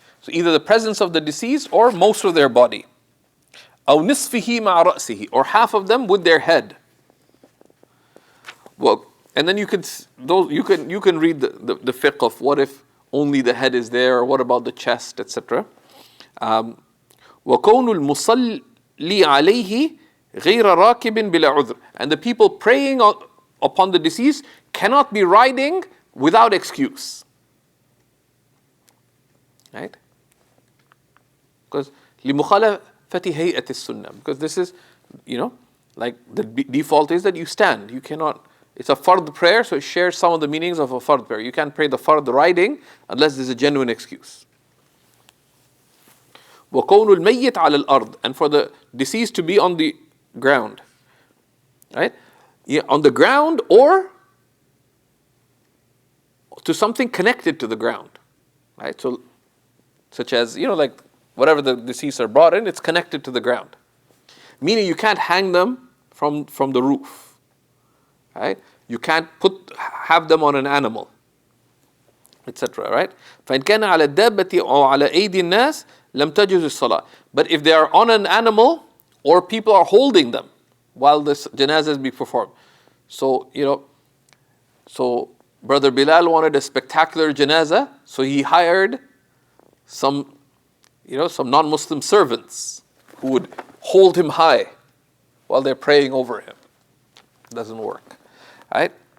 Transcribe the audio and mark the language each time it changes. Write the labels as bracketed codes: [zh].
[en] So either the presence of the deceased or most of their body. [ar] أو نصفه مع رأسه, [en] or half of them with their head. Well, and then you can read the fiqh of what if only the head is there, or what about the chest, etc. [ar] وكون المصلي عليه غير راكب بلا عذر. [en] And the people praying upon the deceased cannot be riding without excuse. Right? Because [ar] لمخالفة هيئة السنة. [en] Because this is, like the default is that you stand. You cannot. It's a fard prayer, so it shares some of the meanings of a fard prayer. You can't pray the fard riding unless there's a genuine excuse. [ar] وَكَوْنُ الْمَيِّتْ عَلَى الْأَرْضِ, [en] and for the deceased to be on the ground. Right? Yeah, on the ground or to something connected to the ground. Right? So, such as, like whatever the deceased are brought in, it's connected to the ground. Meaning you can't hang them from the roof. Right? You can't have them on an animal, etc. Right? [ar] فإن كان على الدابة أو على أيدي الناس لم تجوز الصلاة. [en] But if they are on an animal or people are holding them while this janazah is being performed, so so Brother Bilal wanted a spectacular janazah, so he hired some non-Muslim servants who would hold him high while they're praying over him. It doesn't work. Right?